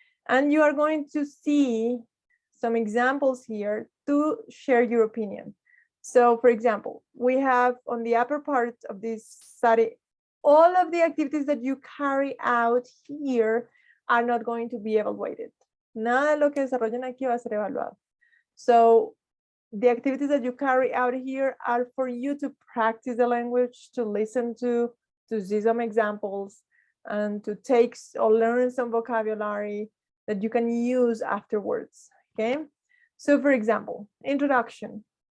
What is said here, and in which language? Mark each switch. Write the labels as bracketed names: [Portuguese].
[English] And you are going to see some examples here to share your opinion. So for example, we have on the upper part of this study, all of the activities that you carry out here are not going to be evaluated. [Spanish] Nada de lo que desarrollen aquí va a ser evaluado. [English] So the activities that you carry out here are for you to practice the language, to listen to see some examples, and to take or learn some vocabulary that you can use afterwards. Okay. So for example, introduction.